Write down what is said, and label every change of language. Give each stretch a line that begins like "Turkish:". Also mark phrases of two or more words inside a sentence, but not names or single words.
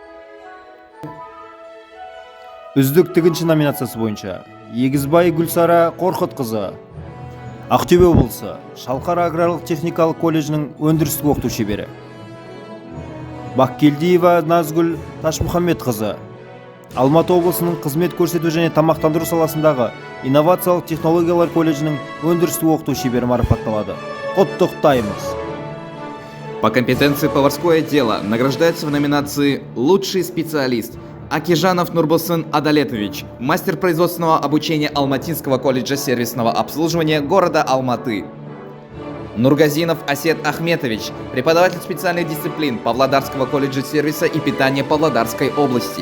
Kazakh: Үздік тігінші номинациясы бойынша Егізбай Гүлсара Қорқытқызы, Ақтөбе облысы, Шалқар аграрлық техникалық колледжінің өндірістік оқыту шебері. Бақкелдиева Назгүл Ташмұхаммедқызы, Алматы облысының қызмет көрсету және тамақтандыру саласындағы инновациялық технологиялар колледжінің өндірістік оқыту шебері марапатталады. Құттықтаймыз!
Russian: По компетенции поварское дело награждается в номинации «Лучший специалист» Акижанов Нурбусын Адалетович, мастер производственного обучения Алматинского колледжа сервисного обслуживания города Алматы. Нургазинов Асет Ахметович, преподаватель специальных дисциплин Павлодарского колледжа сервиса и питания Павлодарской области.